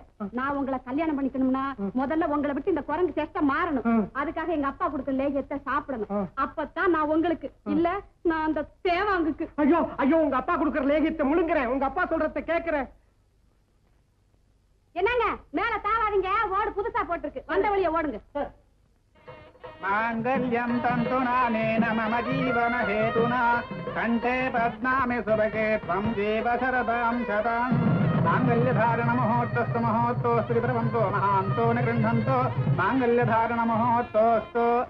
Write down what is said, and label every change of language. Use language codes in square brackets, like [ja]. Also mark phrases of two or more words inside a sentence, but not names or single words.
[ta] நான் உங்களை கல்யாணம் பண்ணிக்கணும்னா முதல்ல உங்களை விட்டு இந்த குரங்கு சேஷ்டை மாறணும். அதுக்காக எங்க அப்பா கொடுத்த லேகியத்தை சாப்பிடணும். அப்பதான் நான் உங்களுக்கு, இல்ல நான் அந்த தேவாங்குக்கு. ஐயோ ஐயோ, உங்க அப்பா கொடுக்கற லேகியத்தை முழுங்குறேன். உங்க அப்பா சொல்றத கேக்குறேன். என்னங்க மேல தாவாதீங்க, ஓடு புதுசா போட்டிருக்கு, வந்த வழிய ஓடுங்க. [sa] मांगल्यं तन्तुनानेन मम जीवन हेतुना कंठे पद्मामि सुभगे त्वं जीव शरदां शतां मांगल्यधारण मुहूर्तस्तु मुहूर्तोऽस्तु विद्रवन्तो महान्तो न गृह्णन्तो मांगल्यधारण मुहूर्तोऽस्तु